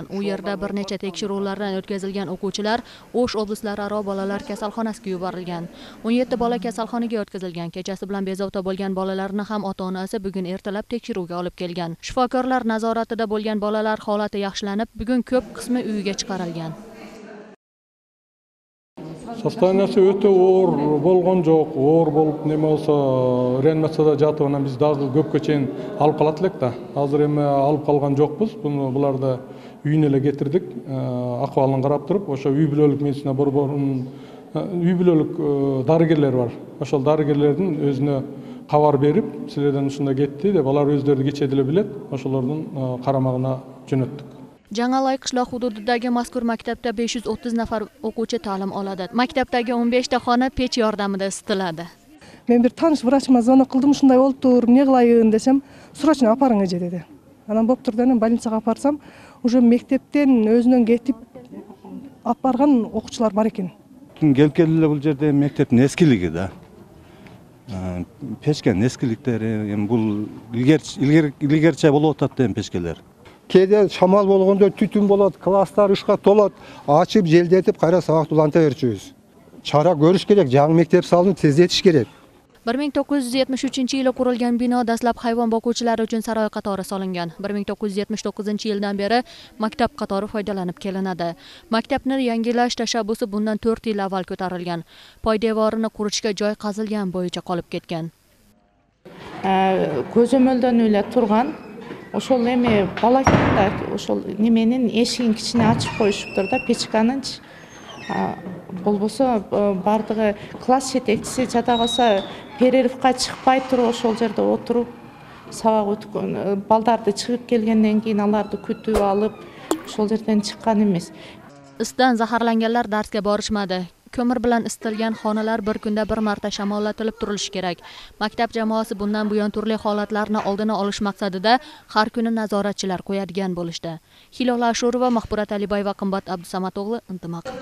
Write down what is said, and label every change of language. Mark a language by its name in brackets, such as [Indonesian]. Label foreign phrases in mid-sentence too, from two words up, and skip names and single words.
[Uzbek] U yerda bir necha tekshiruvlardan o'tkazilgan o'quvchilar O'sh oblaslararo bolalar kasalxonasiga yuborilgan. 17 bola kasalxonaga yetkazilgan. Kechasi bilan bezovta bo'lgan bolalarni ham ota-onasi bugun ertalab tekshiruvga olib kelgan. Shifokorlar nazoratida bo'lgan bolalar holati yaxshilanib, bugun ko'p qismi uyiga chiqarilgan. [Kyrgyz] Состояниясы өтө оор болгон жок. Оор болуп неме болсо, реанимацияда жатып, анан биз дагы көпкө чейин алып калат элек да. Азыр эми алып калган жокпуз. Буларды үйүнө эле кетирдик. Акыбалын карап туруп, ошо үй бүлөлүк медицина борборунун үй бүлөлүк дарыгерлер бар. Ошол дарыгерлердин өзүнө кабар берип, силерден ушундай кетти деп, алар өздөрү кече деле билет. Ошолордун карамагына жөнөттүк. [Uzbek] Jangalay qishloq hududidagi mazkur maktabda 530 nafar o'quvchi ta'lim oladi. Maktabdagi 15 ta xona pech yordamida isitiladi. Men bir tanish vrachima звонок qildim, shunday bo'lib tur, ne qilayin desam, срочно aparinglar dedi. [Kyrgyz] Анан болуп турду, анан больницага апарсам, уже мектептен өзүнөн кетип апарган окуучулар бар экен. Келип келди бул жерде мектептин эскилиги да. Печкен эскиликтери, эми бул илгерче болуп атат эми печкелер. Кейде шамал болгондо түтүн болот, класстар ышка толот, ачып желдетип кайра сабакты уланта берчүбүз. Чара көрүш керек, жаңы мектеп салынып тездетиш керек. [Uzbek] 1973-yili qurilgan bino dastlab hayvon boquvchilari uchun saroy qatori solingan. 1979-yildan beri maktab qatori foydalanib kelinadi. Maktabni yangilash tashabbusi bundan 4 yil avval ko'tarilgan. Poydevorini qurishga joy qazilgan bo'yicha qolib ketgan. [Kyrgyz] Көзөмөлдөн эле турган. Ошол эми балакайда ошол неменин эшигин кичине ачып коюшуптур да, печканынчы. Болбосо бардыгы класс жетекчиси жада калса перерывка чыкпай туруп ошол жерде отуруп сабак өткөн балдарды чыгып келгенден кийин аларды күтүп алып ошол жерден чыккан эмес. [Uzbek] Isdan zaharlanganlar darsga borishmadi. Ko'mir bilan isitilgan xonalar bir kunda bir marta shamollatilib turilishi kerak. Maktab jamoasi bundan buyon turli holatlarni oldini olish maqsadida har kuni nazoratchilar qo'yadigan bo'lishdi. Hilola Ashurova, Mahburat Alibayeva, Qimbat Abdusamatog'li, Intimaq.